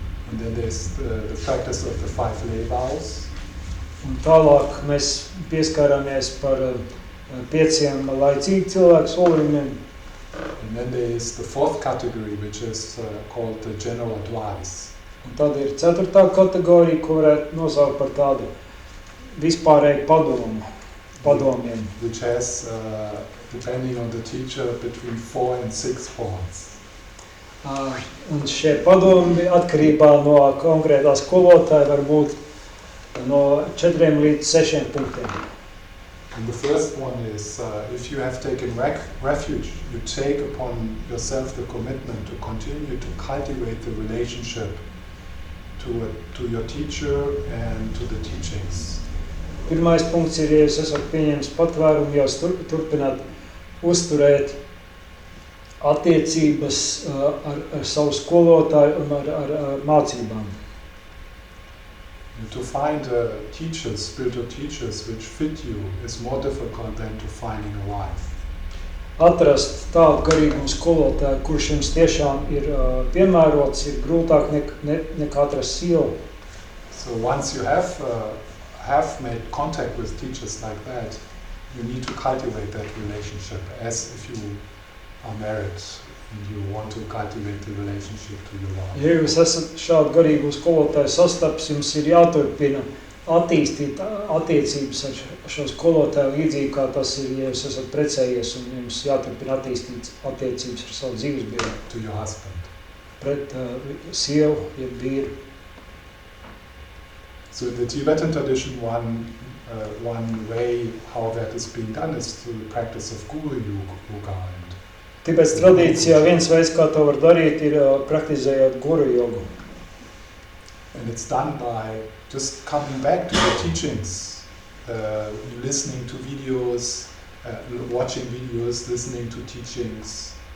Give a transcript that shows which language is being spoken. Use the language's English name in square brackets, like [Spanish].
[English] And then there's the practice of the 5 lay vows. [Latvian] Un tālāk mēs pieskārāmies par 5 laicīgi cilvēku solījumiem. [English] And then there's the 4th category, which is called the general advice. [Latvian] Un tad ir 4. kategorija, ko varētu nosaukt par tādu vispārēju padomiem. [English] Which has, depending on the teacher, between 4 and 6 points. [Latvian] Un šie padomi atkarībā no konkrētā skolotāja var būt no 4 līdz 6 punktiem. [English] And the first one is, if you have taken refuge, you take upon yourself the commitment to continue to cultivate the relationship to your teacher and to the teachings. [Latvian] Pirmais punkts ir, ja jūs esat pieņems patvērumu, jūs turpināt uzturēt attiecības ar savu skolotāju un ar mācībām. [English] To find teachers, spiritual teachers, which fit you is more difficult than to finding a wife. [Latvian] Atrast tādu garīgumu skolotāju, kurš jums tiešām ir piemērots, ir grūtāk nekā atrast sievu. [English] So once you have made contact with teachers like that, you need to cultivate that relationship as if you are married and you want to cultivate the relationship to your wife. [Latvian] Ja jūs esat šādu garīgu skolotāju sastaps, jums ir jāturpina attīstīt attiecības ar šo skolotāju līdzīgi, kā tas ir, ja jūs esat precējies un jums jāturpina attīstīt attiecības ar savu dzīvesbiedru. [English] To your husband. [Latvian] Pret sievu, jeb vīru. [English] So in the Tibetan tradition, one way how that is being done is through the practice of Guru Yoga. [Latvian] Tibets tradīcijā viens veids, kā to var darīt, ir praktizējot guru jogu. [English] And it's done by just coming back to the teachings, listening to videos, watching videos, listening to teachings.